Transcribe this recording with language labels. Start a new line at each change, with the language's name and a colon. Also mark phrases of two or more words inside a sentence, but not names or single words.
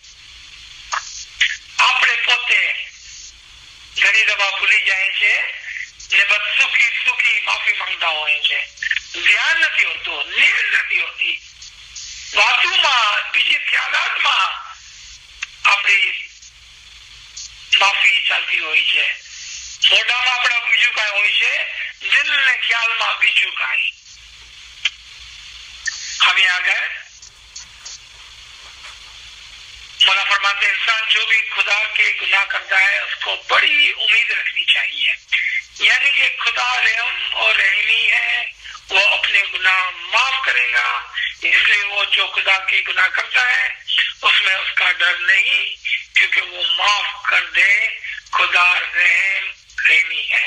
Gujarati: આપણે પોતે ઘણી દફા ભૂલી જાય છે ને બસ સુખી સુખી માફી માંગતા હોય છે, ધ્યાન નથી હોતું, નિયત નથી હોતી, વાતોમાં બીજી ખ્યાલાતમાં આપણી માફી ચાલતી હોય છે, મોઢામાં આપણા બીજું કાંઈ હોય છે, દિલ ને ખ્યાલમાં બીજું કાંઈ। હવે આગળ
Urdu: مولا فرماتے انسان جو بھی خدا کے گناہ کرتا ہے اس کو بڑی امید رکھنی چاہیے، یعنی کہ خدا رحم اور رحیمی ہے، وہ اپنے گناہ معاف کرے گا، اس لیے وہ جو خدا کے گناہ کرتا ہے اس میں اس کا ڈر نہیں، کیونکہ وہ معاف کر دے، خدا رحم رحیمی ہے۔